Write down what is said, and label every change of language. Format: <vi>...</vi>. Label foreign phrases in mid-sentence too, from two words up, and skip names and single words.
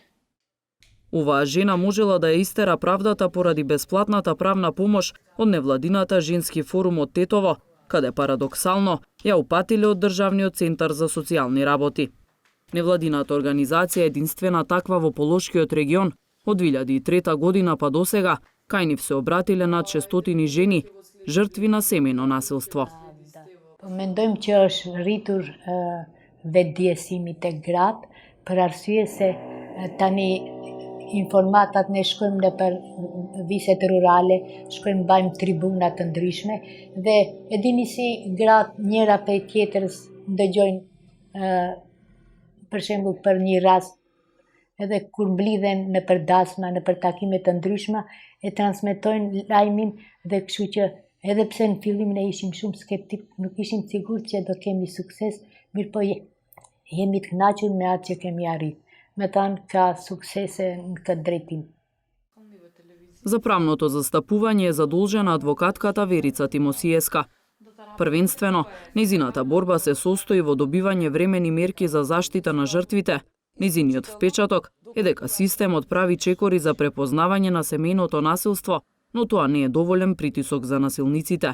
<mk>Оваа жена можела да ја истера правдата поради бесплатната правна помош од невладината Женски форум од Тетово, каде парадоксално ја упатиле од Државниот центар за социјални работи. Невладината организација е единствена таква во Полошкиот регион. Од 2003 година па досега, кај нив се обратиле над 600 жени, жртви на семејно насилство.</mk> <sq>Mendojmë që është rritur vetëdijësimi tek gratë, për arsye se tani informatat ne shkojmë në për viset rurale, shkojmë bajmë tribuna të ndryshme dhe e dini si gratë njëra prej tjetrës dëgjojnë për shembull për një rast edhe kur mblidhen në për dasma, në për takime të ndryshme, e transmetojnë lajmin dhe kështu që edhe pse në fillim ne ishim shumë skeptik, nuk ishim sigurt që do kemi sukses, mirë po jemi të kënaqur me atë që kemi arritur. Me tanë ka suksese në këtë drejtim.</sq> <mk>За правното застапување е задолжена адвокатката Верица Тимосиевска. Првенствено, незината борба се состои во добивање времени мерки за заштита на жртвите. Незиниот впечаток е дека системот прави чекори за препознавање на семејното насилство, но тоа не е доволен притисок за насилниците.</mk>